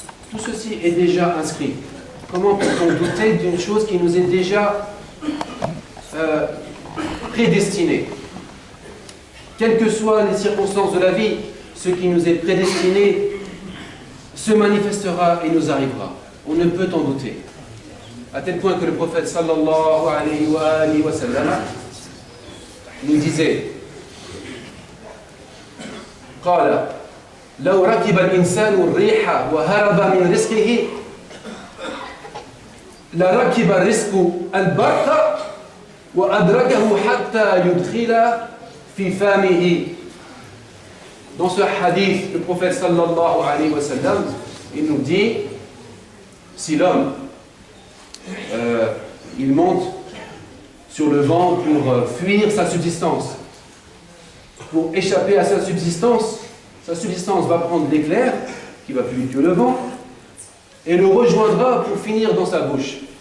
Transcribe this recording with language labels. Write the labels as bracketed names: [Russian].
[French] Tout ceci est déjà inscrit. Comment peut-on douter d'une chose qui nous est déjà prédestinée? Quelles que soient les circonstances de la vie, ce qui nous est prédestiné se manifestera et nous arrivera. On ne peut en douter. À tel point que le prophète sallallahu alayhi wa sallam nous disait [Arabic] قال لو ركب الإنسان الريح وهرب من رزقه لركب الرزق البرق وأدركه حتى يدخل في فمه. [French] Dans ce hadith, le prophète sallallahu alayhi wa sallam, il nous dit, si l'homme il monte sur le vent pour fuir sa subsistance, pour échapper à sa subsistance va prendre l'éclair, qui va plus vite que le vent, et le rejoindra pour finir dans sa bouche.